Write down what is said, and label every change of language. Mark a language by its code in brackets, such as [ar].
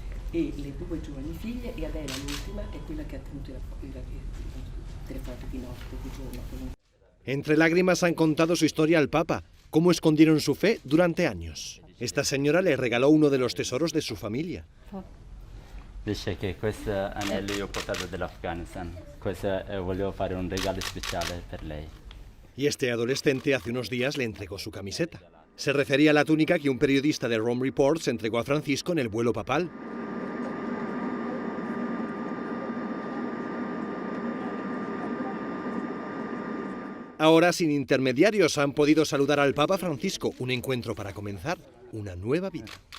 [it] E le due giovani figlie, e Adela l'ultima è quella che ha tenuto il telefonato di notte, di giorno. [es] Entre lágrimas han contado su historia al Papa, cómo escondieron su fe durante años. Esta señora le regaló uno de los tesoros de su familia. [it] Dice che questo anello io ho portato dall'Afghanistan, questo volevo fare un regalo speciale per lei. [es] Y este adolescente hace unos días le entregó su camiseta. Se refería a la túnica que un periodista de Rome Reports entregó a Francisco en el vuelo papal. Ahora, sin intermediarios, han podido saludar al Papa Francisco, un encuentro para comenzar una nueva vida.